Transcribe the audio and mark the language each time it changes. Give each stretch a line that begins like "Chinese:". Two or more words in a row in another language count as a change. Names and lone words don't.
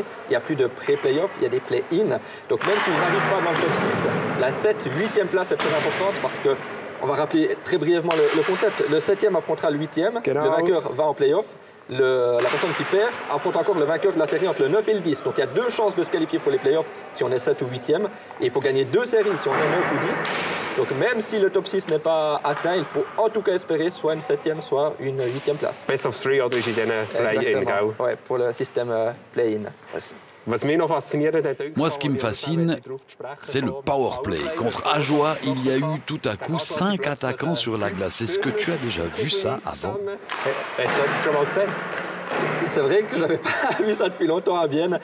French: Il n'y a plus de pré-playoff, il y a des play-in. Donc même s'ils n'arrivent pas dans le top 6, la 7e, 8e place est très importante parce que, on va rappeler très brièvement le concept, le 7e affrontera le 8e, le vainqueur va en play-off. La personne qui perd affronte encore le vainqueur de la série entre le 9 et le 10. Donc il y a 2 chances de se qualifier pour les playoffs si on est 7 ou 8e. Et il faut gagner 2 séries si on est 9 ou 10. Donc même si le top 6 n'est pas atteint, il faut en tout cas espérer soit une 7e, soit une 8e place.
English: Best of 3
German: oder ist in diesen Play-in,
French: ouais, pour le système play-in. Moi, ce qui me fascine, c'est le powerplay. Contre Ajoie, il y a eu tout à coup 5 attaquants sur la glace. Est-ce que tu as déjà vu ça avant? C'est vrai que je n'avais pas vu ça depuis longtemps à Bienne.